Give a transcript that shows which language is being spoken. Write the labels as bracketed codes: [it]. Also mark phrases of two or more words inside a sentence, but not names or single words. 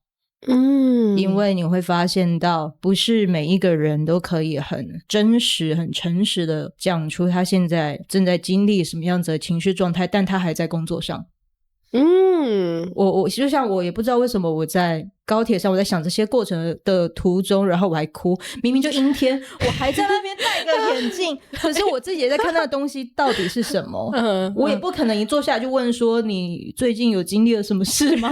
[zh] 因為你會發現到不是每一個人都可以很真實很誠實的講出他現在正在經歷什麼樣子的情緒狀態，但他還在工作上。我就像我也不知道為什麼我在高鐵上，我在想這些過程的途中，然後我還哭，明明就陰天，我還在那邊戴個眼鏡，可是我自己也在看那個東西到底是什麼。我也不可能一坐下來就問說你最近有經歷了什麼事嗎？